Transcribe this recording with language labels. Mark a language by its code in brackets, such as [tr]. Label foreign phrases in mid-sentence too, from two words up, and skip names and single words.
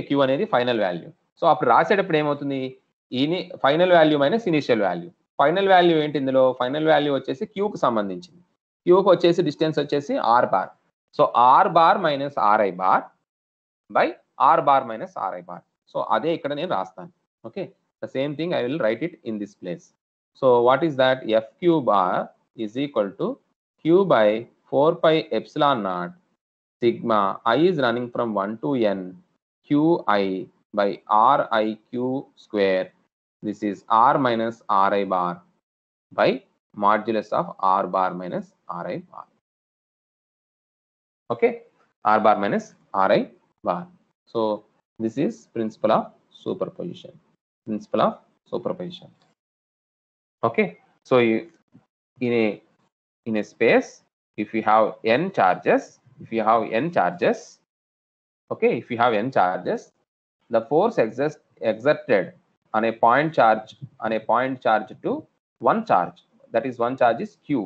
[te] Q అనేది [en] final value. [te] సో అప్పుడు రాసేటప్పుడు ఏమవుతుంది? [en] final value minus initial value. final value [te] ఏంటి ఇందులో? [en] final value [te] వచ్చేసి Qకి సంబంధించింది. Qకి వచ్చేసి డిస్టెన్స్ వచ్చేసి [en] R bar. So R bar minus RI bar by R bar minus RI bar. [te] సో అదే ఇక్కడ నేను రాస్తాను. ఓకే. [en] the same thing I will write it in this place. So what is that? FQ bar is equal to Q బై 4 pi epsilon naught sigma I is running from 1 to N QI by RIQ square. This is R minus RI bar by modulus of R bar minus RI bar. Okay. R bar minus RI bar. So this is principle of superposition. Okay. So in a space, if you have n charges, okay, if you have n charges, the force exerted on a point charge to one charge, that is one charge is Q.